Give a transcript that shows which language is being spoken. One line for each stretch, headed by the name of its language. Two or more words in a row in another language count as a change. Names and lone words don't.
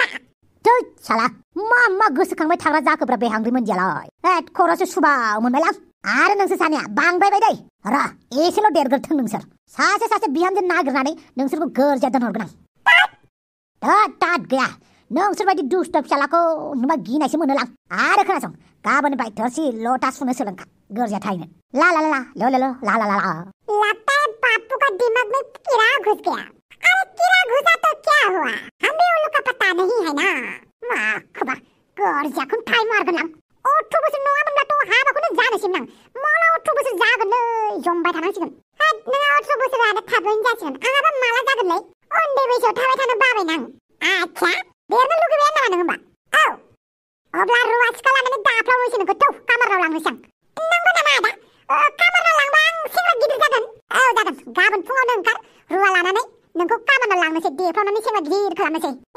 Bodo: थै साला मा गोसोखांबाय थाग्रा जाखोब्रा बे हांग्रिमोनदियालाय खर'सो सुबाव मोनबायलां आरो नोंसोर सानैया बांद्रायबाय दै र' एसेल' देरग्रोथों नोंसोर सासे बिहामजो नागिरनानै नोंसोरखौ गोरजिया दोनहरगोन आं तात गैया नोंसोर बायदि दुष्ट फिसालाखौ नुबा गिनायसो मोनोलां आरो खोनासं गाबोननिफ्राय थोरसि लथा सुनो सोलोंखा गोरजिया थाहैनो ला ला ला ला लो लो ला ला ला
Hindi: लगता है बापू का दिमाग में कीड़ा घुस गया अरे कीड़ा घुसा तो क्या हुआ हमें उन लोग का पता नहीं है ना माँ
Bodo: खबर गोरजिया खुन थाई मारगोन आं 18 बोसोर नङामोनब्लाथ' हाबाखौनो जानोसैमोन आं मला 18 बोसोर जागोनलै जमबाय थानांसिगोन हाद नोंहा 18 बोसोर आरो थाबैनो जासिगोन आंहाबा माला जागोनलै उन्दै बैसोआव थाबाय थानो बाबायना आं आच्छा देरनो लुगैबाय नामा नों होमबा औ अब्ला रुवा सिखा लानानै दाफ्लावनोसै नोंखौ थौ कामाराव लांनोसै आं नंगौ नामा आदा कामाराव लांबा आं सेंग्रा गिदिर जागोन औ जागोन गाबोन फुङावनो ओंखार रुवा लानानै नोंखौ कामाराव लांनोसै देफ्लावनानै सेंग्रा गिदिर खालामनोसै